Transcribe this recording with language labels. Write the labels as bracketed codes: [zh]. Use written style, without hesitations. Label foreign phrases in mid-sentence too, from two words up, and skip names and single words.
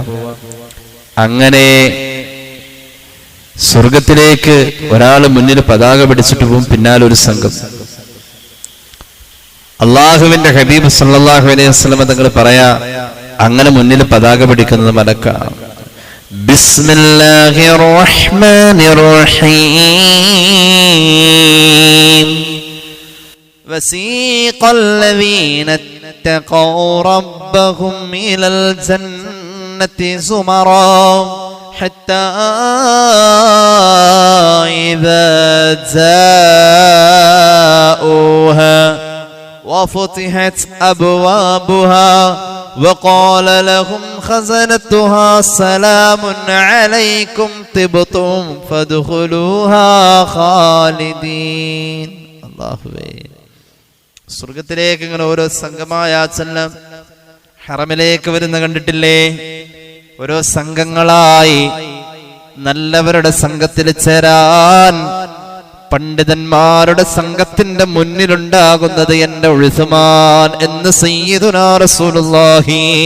[ml] അങ്ങനെ സ്വർഗത്തിലേക്ക് ഒരാള് മുന്നിൽ പതാക പിടിച്ചിട്ട് പോകും, പിന്നാലെ ഒരു സംഘം. അള്ളാഹുവിന്റെ ഹബീബ് [ar] صلى الله عليه وسلم [ml] തങ്ങൾ പറയാ, അങ്ങനെ മുന്നിൽ പതാക പിടിക്കുന്നത് മലക്കാണ്. [ar] بسم الله الرحمن الرحيم. وسيق الذين اتقوا ربهم إلى الجنة زمرا حتى إذا جاءوها وفتحت أبوابها وقال لهم خزنتها سلام عليكم طبتم فادخلوها خالدين. [ml] അല്ലാഹുവേ, സ്വർഗത്തിലേക്ക് ഇങ്ങനെ ഓരോ സംഘമായ ചെല്ലാം ഹറമിലേക്ക് വരുന്ന കണ്ടിട്ടില്ലേ? ഓരോ സംഘങ്ങളായി നല്ലവരുടെ സംഘത്തിൽ ചേരാൻ പണ്ഡിതന്മാരുടെ സംഘത്തിന്റെ മുന്നിലുണ്ടാകുന്നത് എന്റെ ഉസ്മാൻ എന്ന് [ar] سيدنا رسول الله.